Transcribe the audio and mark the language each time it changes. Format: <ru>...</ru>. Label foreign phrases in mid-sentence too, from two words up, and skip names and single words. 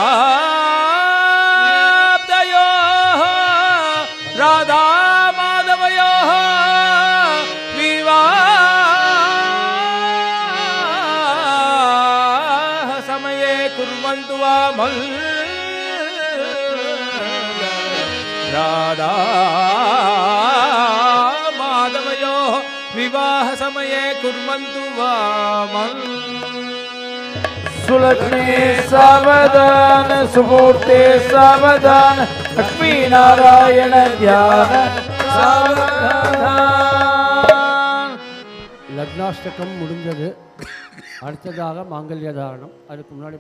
<sa>प्राप्तयोः राधा माधवयोः विवाह समये कुर्वन्तु वा राधा माधवयोः विवाह समये कुर्वन्तु वा सुलग्ने सावधान सुमुहूर्ते सावधान लक्ष्मी नारायण ध्यान सावधान</sa> <ta>லக்னாஷ்டகம் முடிஞ்சது. அடுத்ததாக மாங்கல்ய தாரணம். அதுக்கு முன்னாடி</ta>